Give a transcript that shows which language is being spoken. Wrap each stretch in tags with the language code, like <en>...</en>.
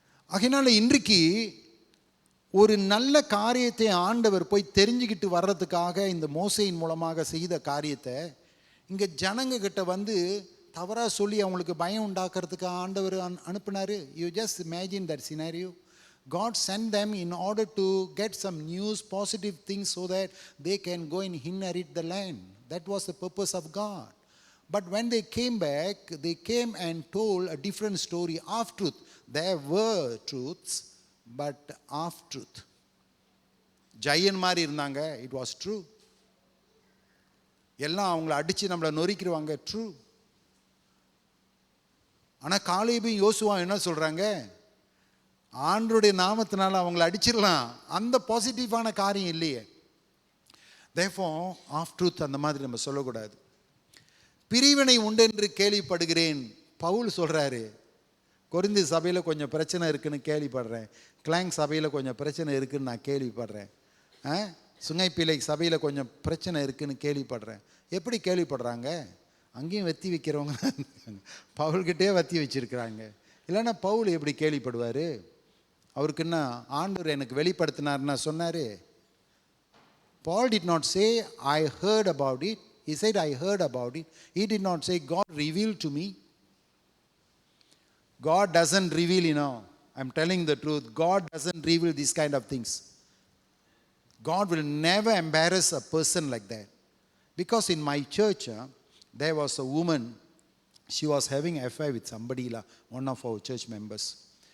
<ta>ஆகையினால இன்றைக்கு ஒரு நல்ல காரியத்தை ஆண்டவர் போய் தெரிஞ்சுக்கிட்டு வர்றதுக்காக இந்த மோசையின் மூலமாக செய்த காரியத்தை இங்கே ஜனங்க கிட்ட வந்து தவறாக சொல்லி அவங்களுக்கு பயம் உண்டாக்குறதுக்கு ஆண்டவர் அனுப்புனார்.</ta> <en>You just imagine that scenario. God sent them in order to get some news, positive things, so that they can go and inherit the land. That was the purpose of God. But when they came back, they came and told a different story of truth. There were truths, but half truth.</en> <ta>Jayan மாதிரி இருந்தாங்க,</ta> <en>It was true.</en> <ta>எல்லாம் அவங்கள அடித்து நம்மளை நொறுக்கிடுவாங்க, true. ஆனால் காலேபும் யோசுவா என்ன சொல்கிறாங்க? ஆண்டருடைய நாமத்தினால அவங்கள அடிச்சிடலாம், அந்த பாசிட்டிவான காரியம் இல்லையே.</ta> <en>therefore half truth</en> <ta>அந்த மாதிரி நம்ம சொல்லக்கூடாது. பிரிவினை உண்டென்று கேள்விப்படுகிறேன் பவுல் சொல்கிறாரு. கொரிந்து சபையில் கொஞ்சம் பிரச்சனை இருக்குன்னு கேள்விப்படுறேன். கிளாங் சபையில் கொஞ்சம் பிரச்சனை இருக்குன்னு நான் கேள்விப்படுறேன். சுங்கைப்பிள்ளை சபையில் கொஞ்சம் பிரச்சனை இருக்குன்னு கேள்விப்படுறேன். எப்படி கேள்விப்படுறாங்க? அங்கேயும் வத்தி வைக்கிறவங்க பவுல்கிட்டே வத்தி வச்சிருக்கிறாங்க. இல்லைன்னா பவுல் எப்படி கேள்விப்படுவார்? அவருக்குன்னா ஆண்டவர் எனக்கு வெளிப்படுத்தினார்னா சொன்னார்.</ta> <en>Paul did not say I heard about it. He said I heard about it. He did not say God revealed to me. God doesn't reveal, I'm telling the truth. God doesn't reveal these kind of things. God will never embarrass a person like that. Because in my church, there was a woman, she was having an affair with somebody, one of our church members.</en>